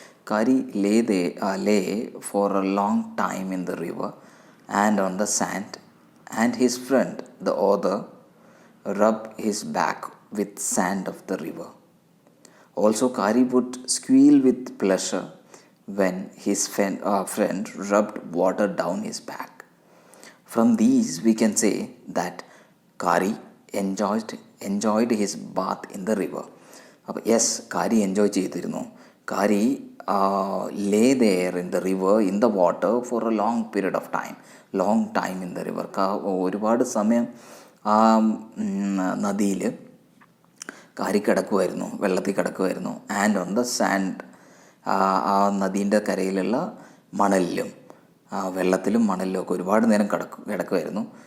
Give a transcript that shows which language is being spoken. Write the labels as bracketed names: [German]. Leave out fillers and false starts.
[English] Kari lay for a long time in the river and on the sand and his friend the author rubbed his back with sand of the river. Also, Kari would squeal with pleasure when his friend rubbed water down his back. From these, we can say that Kari enjoyed his bath in the river. Yes, Kari enjoyed [Malayalam] ചെയ്തിരുന്നു. [English] Kari lay there in the river, in the water for a long period of time. Long time in the river. [Malayalam] ഒരുപാട് സമയം ആ നദിയിൽ കാരി കിടക്കുമായിരുന്നു, വെള്ളത്തിൽ കിടക്കുമായിരുന്നു. [English] and on the sand, [Malayalam] ആ നദീൻ്റെ കരയിലുള്ള മണലിലും വെള്ളത്തിലും മണലിലും ഒക്കെ ഒരുപാട് നേരം കിടക്കുമായിരുന്നു.